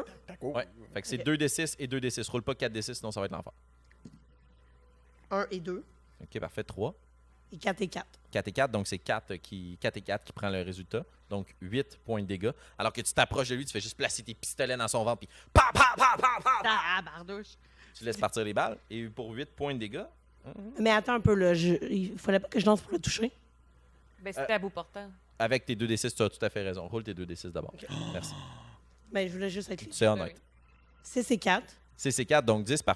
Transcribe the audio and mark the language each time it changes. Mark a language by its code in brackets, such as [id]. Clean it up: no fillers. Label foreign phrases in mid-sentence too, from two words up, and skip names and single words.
[fr] Ouais. Fait que c'est Ok. 2d6 et 2d6. Roule pas 4d6, sinon ça va être l'enfer. 1 et 2. Ok, parfait. 3. Et 4 et 4. 4 et 4, donc c'est 4 et 4 qui prend le résultat. Donc 8 points de dégâts. Alors que tu t'approches de lui, tu fais juste placer tes pistolets dans son ventre, puis pa, pa, pa, pa, pa, pa. Ah, bardouche. Tu laisses partir les balles. Et pour 8 points de dégâts, Mais attends un peu, là. Il fallait pas que je lance pour le toucher. Ben, c'était à bout portant. avec tes 2d6, tu as tout à fait raison. Roule tes 2d6 d'abord. Merci. Mais je voulais juste être libre. C'est honnête. 6 et 4. C'est 4, donc 10, parfait.